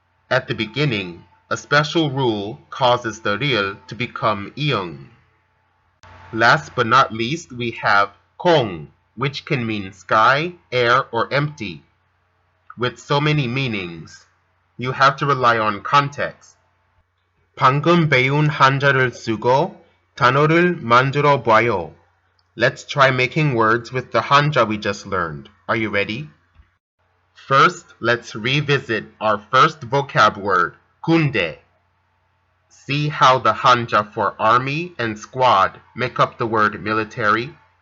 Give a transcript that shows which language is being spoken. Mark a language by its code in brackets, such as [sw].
[en] At the beginning, a special rule causes the real to become iung. Last but not least, we have kong, which can mean sky, air, or empty. With so many meanings, you have to rely on context. [ko] 방금 배운 한자를 쓰고 단어를 만들어 봐요. [en] Let's try making words with the hanja we just learned. Are you ready? First, let's revisit our first vocab word, 군대. See how the hanja for army and squad make up the word military.